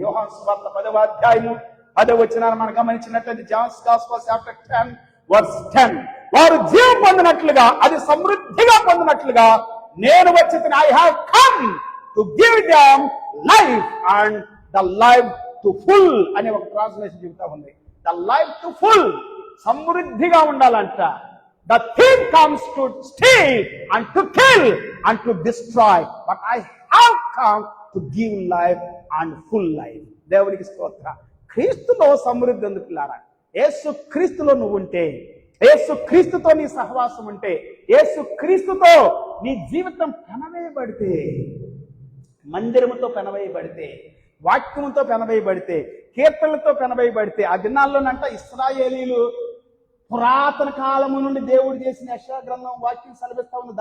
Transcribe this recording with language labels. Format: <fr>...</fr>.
<te>యోహాను సువార్త 10వ అధ్యాయము 10వ వచనాన్ని మనం గమనించినట్లయితే,</te> <en>John's gospel chapter 10 verse 10,</en> <te>వారు జీవం పొందినట్లుగా, అది సమృద్ధిగా పొందినట్లుగా నేను వచ్చి</te> <en>I have come to give them life and the life to full</en> <te>అనే ఒక ట్రాన్స్లేషన్ చెబుతా ఉంది.</te> <en>the life to full,</en> <te>సమృద్ధిగా ఉండాలంట.</te> <en>The thief comes to steal and to kill and to destroy, but I have come to give life and full life.</en> <te>దేవునికి స్తోత్రం. క్రీస్తులో సమృద్ధి ఉంది పిల్లారా. యేసు క్రీస్తులో నువ్వు ఉంటే, యేసు క్రీస్తుతో నీ సహవాసం ఉంటే, యేసు క్రీస్తుతో నీ జీవితం పెనవేయబడితే, మందిరముతో పెనవేయబడితే, వాక్యముతో పెనవేయబడితే, కీర్తనలతో పెనవేయబడితే, ఆ దినాల్లోనంట ఇశ్రాయేలీలు పురాతన కాలము నుండి దేవుడు చేసిన యెషయా గ్రంథం వాక్యం సెలవిస్తా ఉంది.</te>